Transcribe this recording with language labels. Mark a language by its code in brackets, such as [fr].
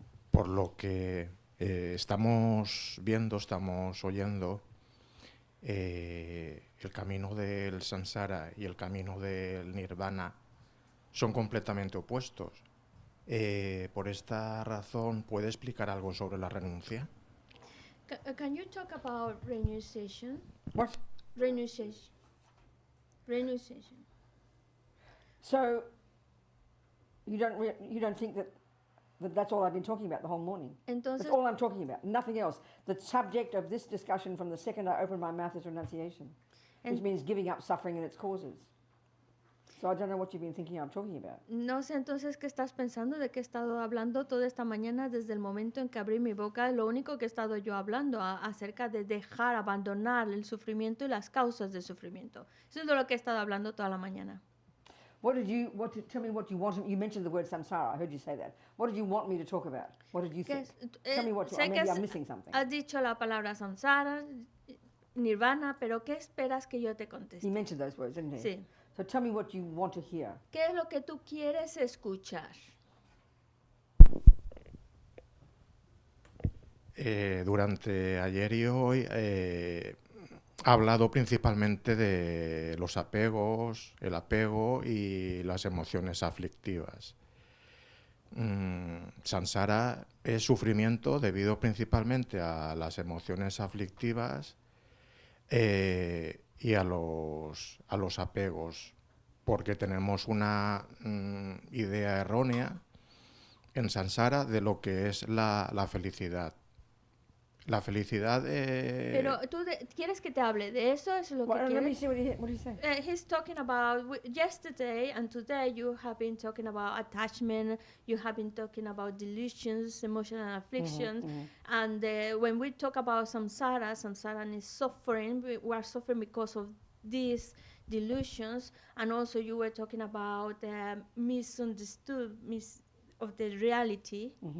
[es] Por lo que estamos viendo, estamos oyendo, el camino del samsara y el camino del nirvana son completamente opuestos. Por esta razón, ¿puede explicar algo sobre la renuncia? [en] Can you talk about renunciation? What? Renunciation. So, you don't think that that's all I've been talking about the whole morning? [es] Entonces, [en] That's all I'm talking about, nothing else. The subject of this discussion from the second I opened my mouth is renunciation, which [es] En- [en] means giving up suffering and its causes. So I don't know what you've been thinking I'm talking about. [es] no sé entonces qué estás pensando, de qué he estado hablando toda esta mañana desde el momento en que abrí mi boca. Lo único que he estado yo hablando acerca de dejar, abandonar el sufrimiento y las causas del sufrimiento. Eso es de lo que he estado hablando toda la mañana. [en] Tell me what you want, you mentioned the word samsara, I heard you say that. What did you want me to talk about? What did you think? Tell me what you, [es] sé que [en] maybe I'm missing something. [es] has dicho la palabra samsara, nirvana, pero ¿qué esperas que yo te conteste? [en] He mentioned those words, didn't he? [es] Sí. [en] So tell me what you want to hear. [es] ¿Qué es lo que tú quieres escuchar? Durante ayer y hoy he hablado principalmente de los apegos, el apego y las emociones aflictivas. Samsara es sufrimiento debido principalmente a las emociones aflictivas y a los apegos, porque tenemos una idea errónea en Samsara de lo que es la felicidad. La felicidad... Pero tú quieres que te hable de eso, ¿es lo que [en] Let me [es] quieres? [en] see what he's saying. He's talking about yesterday and today you have been talking about attachment, you have been talking about delusions, emotional afflictions, and when we talk about samsara is suffering, we are suffering because of these delusions, and also you were talking about misunderstood of the reality.